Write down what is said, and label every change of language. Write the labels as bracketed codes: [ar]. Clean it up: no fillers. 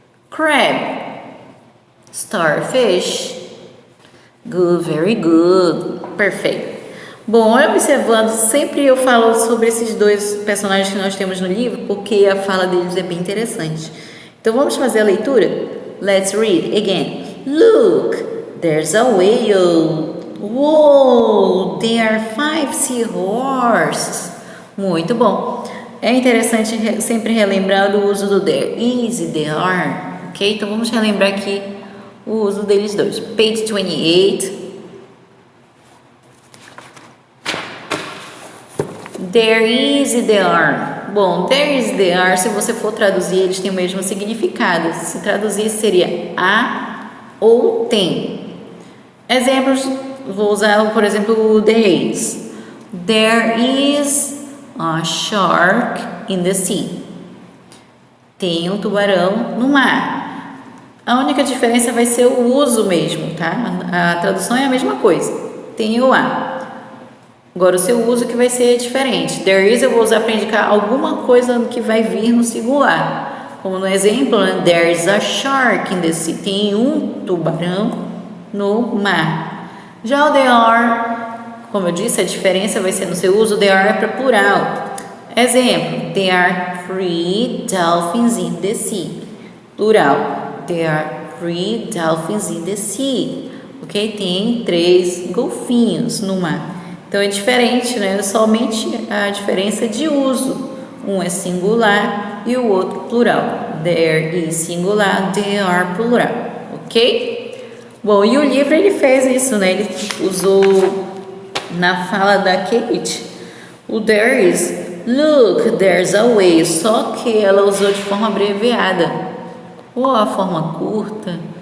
[en] Crab. Starfish. Good, very good. Perfect. [pt] Bom, observando, sempre eu falo sobre esses dois personagens que nós temos no livro, porque a fala deles é bem interessante. Então, vamos fazer a leitura? [en] Let's read again. Look, there's a whale. Whoa, there are 5 seahorses. [pt] Muito bom. É interessante sempre relembrar o uso do there is e there are, ok? Então, vamos relembrar aqui o uso deles dois. Page 28. There is e there are. Bom, there is e there are, se você for traduzir, eles têm o mesmo significado. Se traduzir, seria há ou tem. Exemplos, vou usar, por exemplo, o there is. [en] There is a shark in the sea. [pt] Tem um tubarão no mar. A única diferença vai ser o uso mesmo, tá? A tradução é a mesma coisa. Tem o há. Agora, o seu uso que vai ser diferente. There is eu vou usar para indicar alguma coisa que vai vir no singular. Como no exemplo, né? [en] There is a shark in the sea. [pt] Tem um tubarão no mar. Já o there are, como eu disse, a diferença vai ser no seu uso. There are é para plural. [en] Exemplo, there are 3 dolphins in the sea. Plural. There are 3 dolphins in the sea. [pt] Ok? Tem 3 golfinhos no mar. Então, é diferente, né? Somente a diferença de uso. Um é singular e o outro plural. [en] There is singular, there are plural. [pt] Ok? Bom, e o livro, ele fez isso, né? Ele usou na fala da Kate o there is. [en] Look, there's a way. [pt] Só que ela usou de forma abreviada. Ou a forma curta.